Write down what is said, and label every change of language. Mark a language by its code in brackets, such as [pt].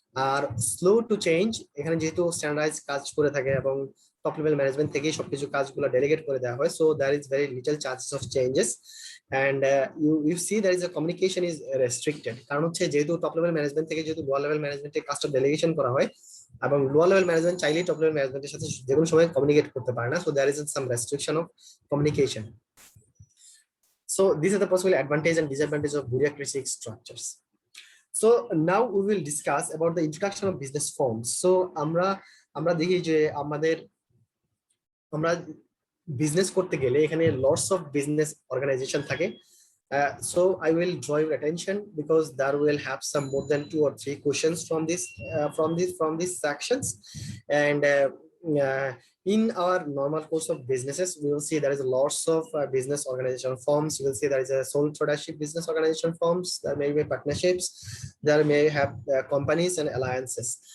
[bn] আর slow to change, এখানে যেহেতু standardise কাজ করে থাকে এবং টপ লেভেল ম্যানেজমেন্ট থেকেই সবকিছু কাজগুলো ডেলিগেট করে দেওয়া হয়, [en] So there is very little chances of changes. and you see there is a communication is restricted, [bn] কারণ হচ্ছে যেহেতু টপ লেভেল ম্যানেজমেন্ট থেকে যেহেতু লোয়ার লেভেল ম্যানেজমেন্টে কাজটা ডেলিগেশন করা হয় এবং লোয়ার লেভেল ম্যানেজমেন্ট চাইলেই টপ লেভেল ম্যানেজমেন্টের সাথে যে কোনো সময় কমিউনিকেট করতে পারে না, [en] so there is some restriction of communication. So these are the possible advantages and disadvantages of bureaucratic structures. So now we will discuss about the introduction of business forms. [bn] So আমরা দেখি যে আমরা business করতে গেলে এখানে lots of business organisation থাকে। [en] So I will draw your attention because there will have some more than 2 or 3 questions from these sections, and in our normal course of businesses we will see there is lots of business organization forms. You will see there is a sole tradership business organization forms, there may be partnerships, there may have companies and alliances.